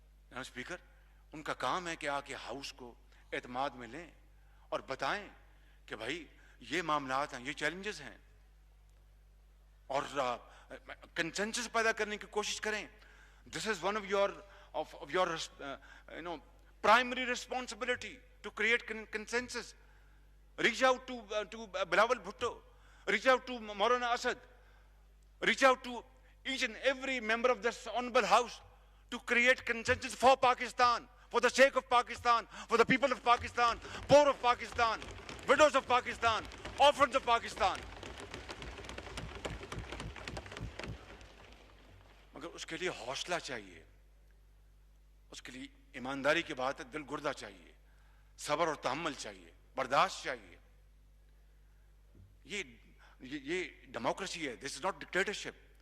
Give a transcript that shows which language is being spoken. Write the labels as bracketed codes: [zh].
[ur] جناب اسپیکر, ان کا کام ہے کہ آ کے ہاؤس کو اعتماد میں لیں اور بتائیں کہ بھائی یہ معاملات ہیں, یہ چیلنجز ہیں, اور کنسنسس پیدا کرنے کی کوشش کریں. [en] This is one of your primary responsibility to create consensus. Reach out to Bilawal Bhutto, reach out to Maulana Asad, reach out to each and every member of this honorable house to create consensus for Pakistan, for the sake of Pakistan, for the people of Pakistan, poor of Pakistan, widows of Pakistan, orphans of Pakistan. [ur] مگر اس کے لیے حوصلہ چاہیے, اس کے لیے ایمانداری کی بات ہے, دل گردہ چاہیے, صبر اور تحمل چاہیے, برداشت چاہیے. یہ ڈیموکریسی ہے. [en] This is not dictatorship.